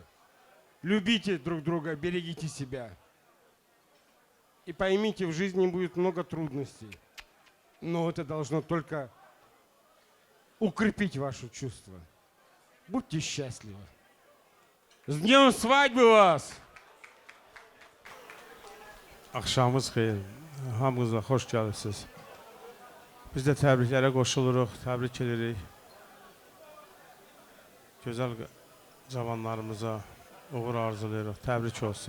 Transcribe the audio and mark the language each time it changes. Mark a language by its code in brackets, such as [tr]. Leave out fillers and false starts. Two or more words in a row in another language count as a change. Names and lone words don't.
[ru] Любите друг друга, берегите себя. И поймите, в жизни будет много трудностей. Но это должно только укрепить ваши чувства. Будьте счастливы. С днем свадьбы вас! [az] Axşamınız xeyir. Hamınıza xoş gəlibsiniz. Biz də təbriklərə qoşuluruq, təbrik edirik. Gözəl cavanlarımıza uğur arzulayırıq. Təbrik olsun.